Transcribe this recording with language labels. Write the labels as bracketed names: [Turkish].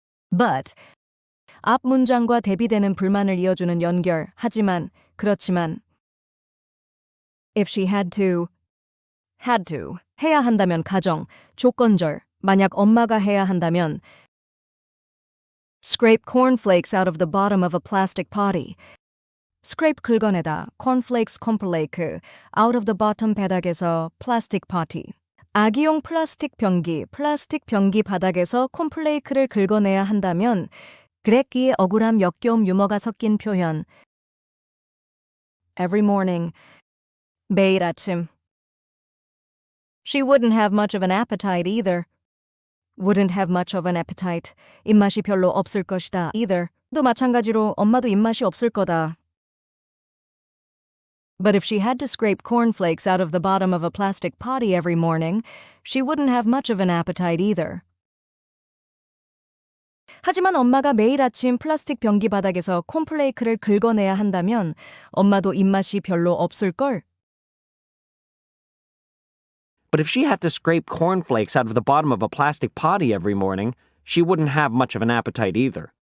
[English] But [Korean] 앞 문장과 대비되는 불만을 이어주는 연결, 하지만, 그렇지만 [English] if she had to [Korean] 해야 한다면 가정, 조건절, 만약 엄마가 해야 한다면 [English] scrape cornflakes out of the bottom of a plastic potty. scrape [Korean] 긁어내다, [English] cornflakes [Korean] 콤플레이크, [English] out of the bottom [Korean] 바닥에서 [English] plastic potty. [Korean] 아기용 플라스틱 병기 바닥에서 콘플레이크를 긁어내야 한다면 그랬기에 억울함, 역겨움, 유머가 섞인 표현. [English] Every morning, [Korean] 매일 아침. [English] She wouldn't have much of an appetite either. Wouldn't have much of an appetite. [Korean] 입맛이 별로 없을 것이다. [English] Either. [Korean] 또 마찬가지로 엄마도 입맛이 없을 거다. [English] But if she had to scrape cornflakes out of the bottom of a plastic potty every morning, she wouldn't have much of an appetite either. [Korean] 하지만 엄마가 매일 아침 플라스틱 병기 바닥에서 콘플레이크를 긁어내야 한다면 엄마도 입맛이 별로 없을걸? [English] But if she had to scrape cornflakes out of the bottom of a plastic potty every morning, she wouldn't have much of an appetite either.